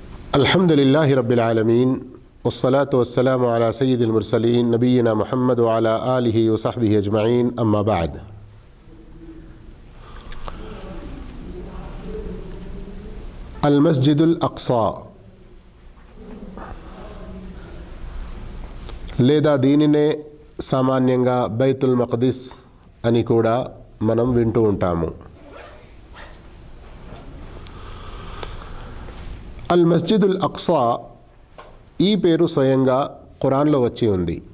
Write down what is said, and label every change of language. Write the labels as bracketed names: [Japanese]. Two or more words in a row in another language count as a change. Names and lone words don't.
[Arabic] الحمد لله رب العالمين والصلاة والسلام على سيد المرسلين نبينا محمد وعلى آله وصحبه أجمعين أما بعد. [Telugu] अल मस्जिदुल अक्सा లేదా దీనినే సామాన్యంగా బైతుల్ మక్దిస్ అని కూడా మనం వింటూ ఉంటాము. అల్ మస్జిదుల్ అక్సా ఈ పేరు స్వయంగా ఖురాన్లో వచ్చి ఉంది.